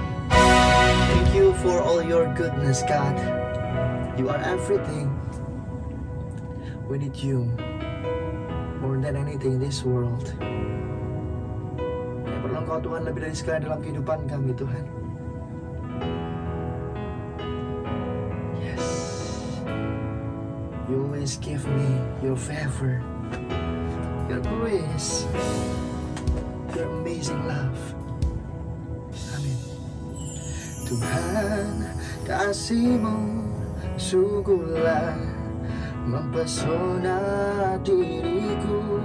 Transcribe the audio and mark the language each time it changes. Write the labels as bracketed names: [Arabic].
[English] Thank you for all your goodness, God. You are everything. We need you more than anything in this world. [Indonesian] Yang perlu Engkau Tuhan lebih dari segala dalam kehidupan kami Tuhan. [English] Yes, you always give me your favor, your grace, your amazing love. [Indonesian] Amin. Tuhan, kasih-Mu sungguhlah mempesona diriku.